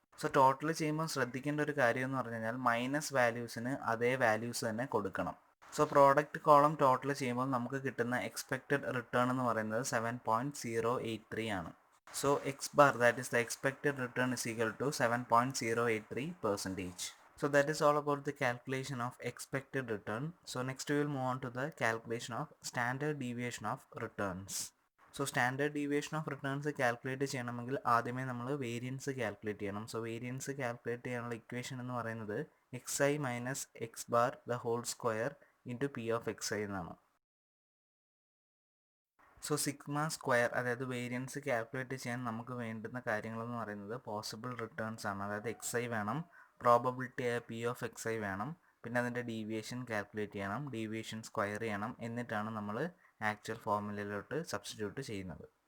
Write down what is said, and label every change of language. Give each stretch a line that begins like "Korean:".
Malayalam: So total ചെയ്യുമ്പോൾ ശ്രദ്ധിക്കേണ്ട ഒരു കാര്യം എന്ന് പറഞ്ഞു കഴിഞ്ഞാൽ മൈനസ് വാല്യൂസിന് അതേ വാല്യൂസ് തന്നെ കൊടുക്കണം. സോ പ്രോഡക്റ്റ് കോളം ടോട്ടൽ ചെയ്യുമ്പോൾ നമുക്ക് കിട്ടുന്ന എക്സ്പെക്റ്റഡ് റിട്ടേൺ എന്ന് പറയുന്നത് 7.083 ആണ്.
English: So X bar that is the expected return is equal to 7.083%. So that is all about the calculation of expected return. So next we will move on to the calculation of standard deviation of returns. So standard deviation of returns calculate
Malayalam: ചെയ്യണമെങ്കിൽ ആദ്യമേ നമ്മൾ variance calculate ചെയ്യണം. So variance calculate ചെയ്യാനുള്ള equation എന്ന് പറയുന്നത്
English: xi minus X bar the whole square into P of xi
Malayalam: എന്നാണ്. So sigma square അതായത് variance calculate ചെയ്യാൻ നമുക്ക് വേണ്ടുന്ന കാര്യങ്ങളെന്ന് പറയുന്നത് പോസിബിൾ റിട്ടേൺസ് ആണ്, അതായത് xi വേണം, പ്രോബബിലിറ്റി ആയ P ഓഫ് xi വേണം, പിന്നെ അതിൻ്റെ ഡീവിയേഷൻ കാൽക്കുലേറ്റ് ചെയ്യണം, ഡീവിയേഷൻ സ്ക്വയർ ചെയ്യണം, എന്നിട്ടാണ് നമ്മൾ ആക്ച്വൽ ഫോർമുലയിലോട്ട് സബ്സ്റ്റിറ്റ്യൂട്ട് ചെയ്യുന്നത്.